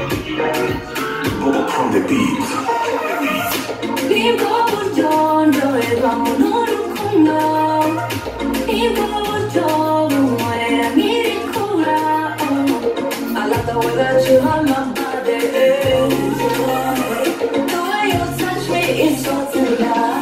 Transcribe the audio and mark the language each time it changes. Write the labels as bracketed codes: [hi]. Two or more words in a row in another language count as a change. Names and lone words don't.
[en] Bubba from the beat. [rw] Nibwo buryo ndorerwamo n'urukundo. Nibwo buryo bunkorera nk'irikura. [en] I love the way that you hold my body. The way you touch me is so tender.